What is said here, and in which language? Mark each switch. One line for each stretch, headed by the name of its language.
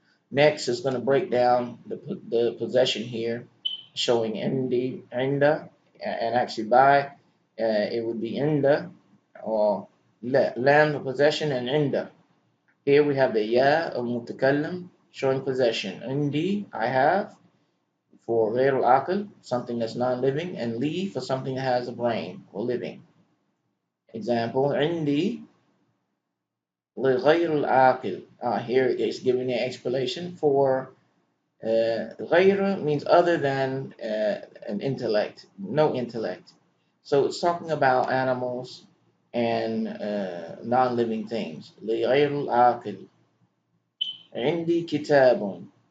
English: Next is going to break down the possession here, showing indi, inda, and actually by it would be inda or lam, the possession, and inda. Here we have the ya of mutakallim showing possession. Indi, I have, for غير العاقل, something that's non-living, and li for something that has a brain or living.
Arabic: Example, عندي لغير العاقل.
English: Here it's giving an explanation for غير means other than an intellect, no intellect. So it's talking about animals and non-living things.
Arabic: لغير العاقل. عندي كتاب.